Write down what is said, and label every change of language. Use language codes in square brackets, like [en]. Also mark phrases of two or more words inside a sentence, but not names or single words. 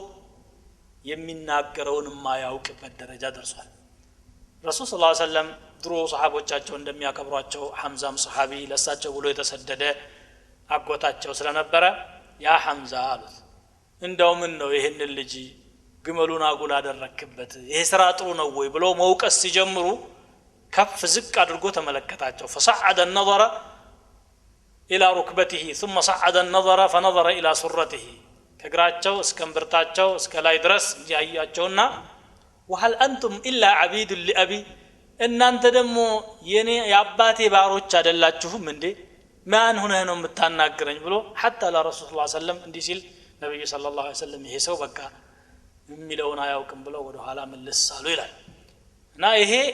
[am] የሚናገረውን ማያውቅበት ደረጃ ደርሷል ረሱል [ar] صلى الله عليه وسلم [am] ድሮ ሰሃቦቻቸው እንደሚያከብሯቸው ሐምዛም ሰሃቢ ለሳቸው ብሎ የተሰደደ አጎታቸው ስለነበረ ያ ሐምዛ አሉት እንደው ምን ነው ይሄን ልጅ ግመሉን አጉል አደረክበት ይሄ ስራ ጥሩ ነው ወይ ብሎ መውቀስ ሲጀምሩ ከፍ ዝቅ አድርጎ ተመለከታቸው [ar] فصعد النظر الى ركبته ثم صعد النظر فنظر الى سرته [am] ከግራቸው እስከ እምብርታቸው እስከ ላይ ድረስ ያያቸውና [ar] وهل أنتم إلا عبيد لأبي [am] እናንተ ደግሞ የኔ ያባቴ ባሮች አይደላችሁም እንዴ ማን ሆነህ ነው የምታናግረኝ ብሎ حتى ለረሱል [ar] صلى الله عليه وسلم [am] እንዲህ ሲል ነብዩ [ar] صلى الله عليه وسلم [am] ይሄ ሰው በቃ የሚለውን አያውቅም ብለው ወደ ኋላ መልሳሉ ይላል እና ይሄ